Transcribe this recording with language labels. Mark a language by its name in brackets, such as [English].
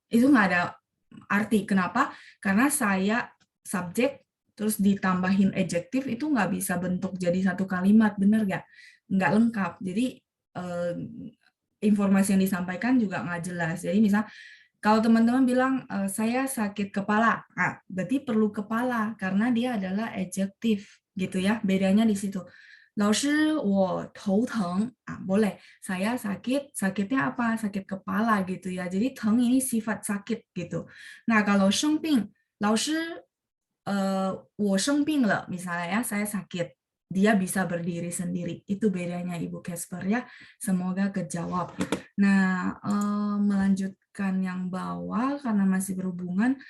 [Indonesian] Itu nggak ada arti. Kenapa? Karena saya subjek terus ditambahin adjektif itu nggak bisa bentuk jadi satu kalimat, bener nggak? Nggak lengkap. Jadi informasi yang disampaikan juga nggak jelas. Jadi misal kalau teman-teman bilang saya sakit kepala, nah, berarti perlu kepala karena dia adalah adjektif gitu ya. Bedanya di situ. [Chinese] 老师我头疼, [Indonesian] boleh. Saya sakit, sakitnya apa? Sakit kepala gitu ya. Jadi [Chinese] 疼 [Indonesian] ini sifat sakit gitu. Nah, kalau [Chinese] 生病, 老师我生病了, [Indonesian] misalnya ya, saya sakit. Dia bisa berdiri sendiri. Itu bedanya Ibu Casper ya. Semoga kejawab. Nah, melanjutkan yang bawah karena masih berhubungan.